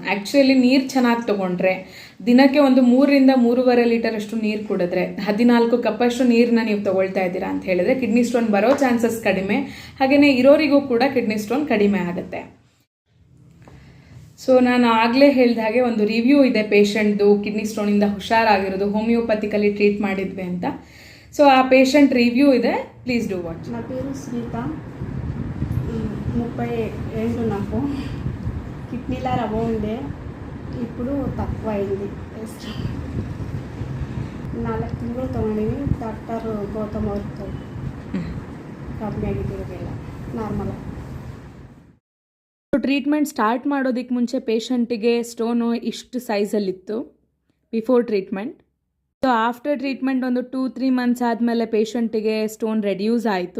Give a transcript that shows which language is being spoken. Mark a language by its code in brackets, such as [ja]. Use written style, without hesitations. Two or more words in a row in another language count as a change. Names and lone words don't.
[kn] ಆ್ಯಕ್ಚುಲಿ ನೀರು ಚೆನ್ನಾಗಿ ತೊಗೊಂಡ್ರೆ, ದಿನಕ್ಕೆ ಒಂದು 3ರಿಂದ 3.5 ಲೀಟರ್ ಅಷ್ಟು ನೀರು ಕುಡಿದ್ರೆ, 14 ಕಪ್ಪಷ್ಟು ನೀರನ್ನ ನೀವು ತಗೊಳ್ತಾ ಇದ್ದೀರಾ ಅಂತ ಹೇಳಿದ್ರೆ [en] kidney stone [kn] ಬರೋ ಚಾನ್ಸಸ್ ಕಡಿಮೆ. ಹಾಗೆಯೇ ಇರೋರಿಗೂ ಕೂಡ [en] kidney stone [kn] ಕಡಿಮೆ ಆಗುತ್ತೆ. ಸೊ ನಾನು ಆಗಲೇ ಹೇಳಿದ ಹಾಗೆ ಒಂದು ರಿವ್ಯೂ ಇದೆ ಪೇಷಂಟ್ದು, ಕಿಡ್ನಿ ಸ್ಟೋನಿಂದ ಹುಷಾರಾಗಿರೋದು, ಹೋಮಿಯೋಪತಿಕಲಿ ಟ್ರೀಟ್ ಮಾಡಿದ್ವಿ ಅಂತ. ಸೊ ಆ [en] patient review [kn] ಇದೆ, [en] please do watch. [te] నా పేరు శ్రీత, 37 నాకు. కిడ్నీలో రవ్వ ఉండే, ఇప్పుడు తక్కువ అయింది. [kn] 4 ತಿಂಗಳು ತೊಗೊಂಡಿವಿ. ಡಾಕ್ಟರ್ ಗೌತಮ್ ಅವ್ರದ್ದು [en] negative normal. treatment start [kn] ಮಾಡೋದಕ್ಕೆ ಮುಂಚೆ ಪೇಷಂಟಿಗೆ ಸ್ಟೋನು ಇಷ್ಟು ಸೈಜಲ್ಲಿತ್ತು [en] before treatment. so after treatment [kn] ಒಂದು 2-3 ಮಂತ್ಸ್ ಆದಮೇಲೆ ಪೇಷಂಟಿಗೆ [en] stone reduce [kn] ಆಯಿತು.